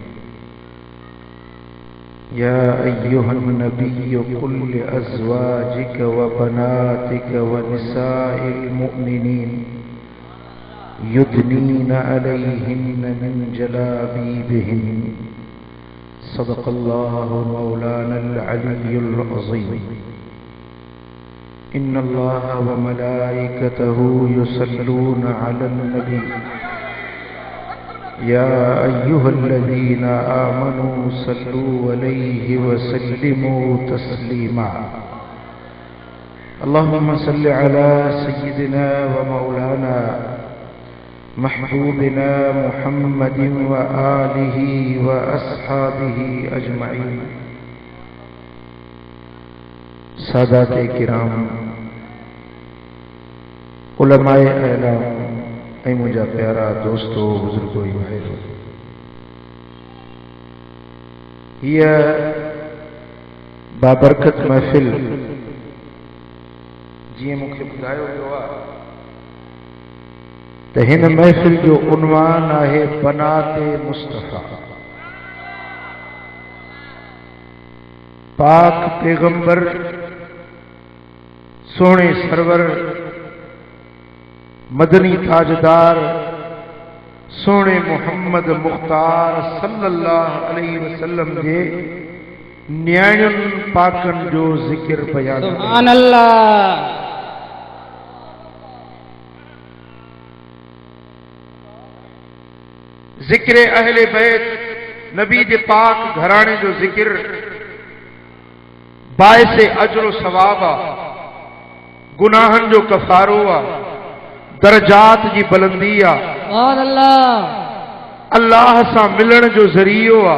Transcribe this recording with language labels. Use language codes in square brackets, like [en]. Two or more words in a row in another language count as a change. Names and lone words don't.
[ar] يا أيها النبي قل لأزواجك وبناتك ونساء المؤمنين يدنين عليهن من جلابيبهن صدق الله مولانا العلي العظيم إن الله وملائكته يصلون على النبي يا أيها الذين آمنوا صلوا عليه وسلموا تسليما اللهم صل على سيدنا ومولانا محبوبنا محمد وآله وأصحابه أجمعين. [sd] सादाते किराम, उलमाए अहलाम ऐं मुंहिंजा प्यारा दोस्तो बुजुर्गो भाइरो, हीअ बाबरकत महफ़िल जीअं मूंखे ॿुधायो वियो आहे त हिन महफ़िल जो उन्वान आहे बनाते मुस्तफ़ा। पाक पैगंबर सोने सरवर मदनी ताजदार सोने मुहम्मद मुख्तार [ar] صلى الله عليه وسلم [sd] जे न्याणियुनि पाकनि जो ज़िक्र बयान। [ar] سبحان الله. [sd] ज़िक्र अहले बैत नबी जे पाक घराणे जो ज़िक्र बाइसे अजर सवाब आ, गुनाहन जो कफारो आ, दरजात जी बुलंदी आ, अल्लाह सां मिलण जो ज़रियो आ।